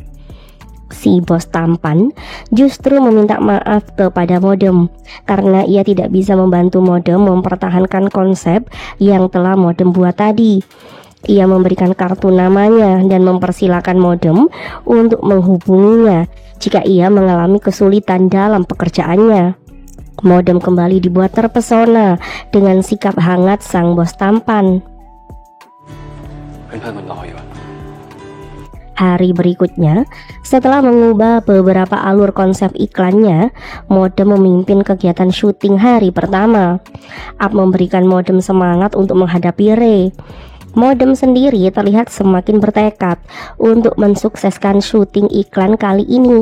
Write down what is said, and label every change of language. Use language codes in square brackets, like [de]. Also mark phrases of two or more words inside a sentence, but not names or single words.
[id] Si bos tampan justru meminta maaf kepada modem karena ia tidak bisa membantu modem mempertahankan konsep yang telah modem buat tadi. Ia memberikan kartu namanya dan mempersilahkan modem untuk menghubunginya jika ia mengalami kesulitan dalam pekerjaannya. Modem kembali dibuat terpesona dengan sikap hangat sang bos tampan. [th] เพื่อนๆมันรออยู่อะ [id] Hari berikutnya, setelah mengubah beberapa alur konsep iklannya, modem memimpin kegiatan syuting hari pertama. Up memberikan modem semangat untuk menghadapi Ray. Modem sendiri terlihat semakin bertekad untuk mensukseskan syuting iklan kali ini.